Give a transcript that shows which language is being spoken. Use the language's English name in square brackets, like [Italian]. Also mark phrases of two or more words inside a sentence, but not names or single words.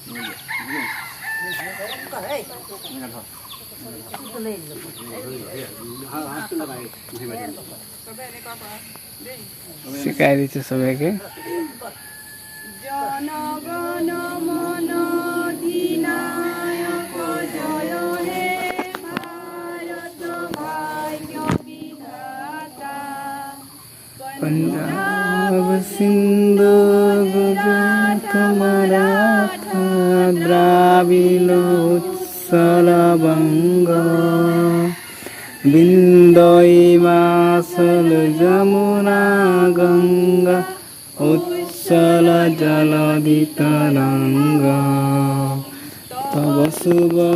[Assamese] চবে এনেকুৱা কৰা দেই, শিকাই দিছে সবাইকে। [Bangla] জনগণ মন অধিনায়ক জয় হে ভাৰত ভাগ্য বিধাতা, পাঞ্জাব সিন্ধু গুজরাট মারাঠা দ্রাবিড় উৎকল বঙ্গ বিন্দু হিমাচল যমুনা গঙ্গা উৎকল জলধি তরঙ্গা তব শুভ